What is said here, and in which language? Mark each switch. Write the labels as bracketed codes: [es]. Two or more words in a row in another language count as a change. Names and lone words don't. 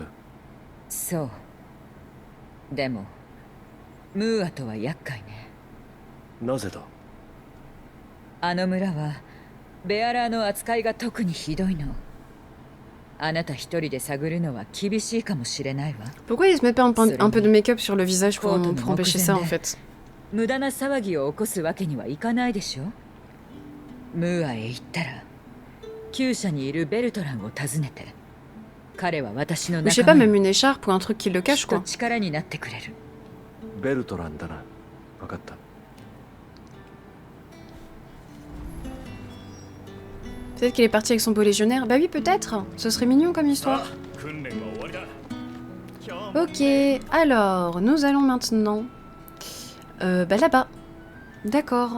[ja] そう。でもムーアとは厄介ね。なぜだ？あの村はベアラーの扱いが特にひどいの。あなた一人で探るのは厳しいかもしれないわ。 [fr] Pourquoi il se met pas un peu de make-up sur le visage pour empêcher ça en fait? [ja] 無駄な騒ぎを起こすわけにはいかないでしょ。ムーアへ行ったら厩舎にいるベルトランを訪ねて、彼は私の仲間。 [fr] Je sais pas, même une écharpe ou un truc qui le cache quoi. [ja] 力になってくれる。ベルトランだな。分かった。 [fr] Peut-être qu'il est parti avec son beau légionnaire. Bah oui, peut-être. Ce serait mignon comme histoire. Ok, alors, nous allons maintenant... bah là-bas. D'accord.